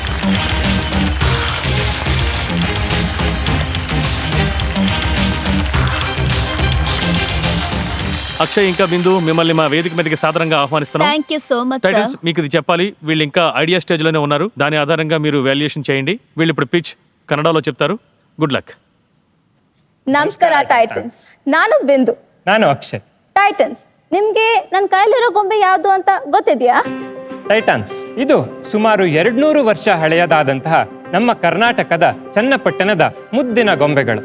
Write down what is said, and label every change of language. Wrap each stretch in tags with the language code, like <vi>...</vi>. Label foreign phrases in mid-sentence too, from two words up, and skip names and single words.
<te>అక్షయ్ ఇంకా బిందు, మిమ్మల్ని మా వేదిక మీదకి సాధారణంగా ఆహ్వానిస్తున్నాం.</te> <en>thank you so much</en> <te>టైటన్స్, మీకు ఇది చెప్పాలి. వీళ్ళు ఇంకా</te> <en>idea stage</en> <te>లోనే ఉన్నారు. దాని ఆధారంగా మీరు వాల్యుయేషన్ చేయండి. వీళ్ళు ఇప్పుడు పిచ్ కన్నడలో చెప్తారు.</te> <en>good luck.</en> <kn>ನಮಸ್ಕಾರ ಟೈಟನ್ಸ್, ನಾನು ಬಿಂದು. ನಾನು ಅಕ್ಷಯ್. ಟೈಟನ್ಸ್, ನಿಮ್ಗೆ ನನ್ನ ಕೈಲಿರೋ ಗೊಂಬೆ ಯಾವುದು ಅಂತ ಗೊತ್ತಿದೆಯಾ? ಟೈಟನ್ಸ್ ಇದು ಸುಮಾರು 200 ವರ್ಷ ಹಳೆಯದಾದಂತಹ ನಮ್ಮ ಕರ್ನಾಟಕದ ಚನ್ನಪಟ್ಟಣದ ಮುದ್ದಿನ ಗೊಂಬೆಗಳು.</kn>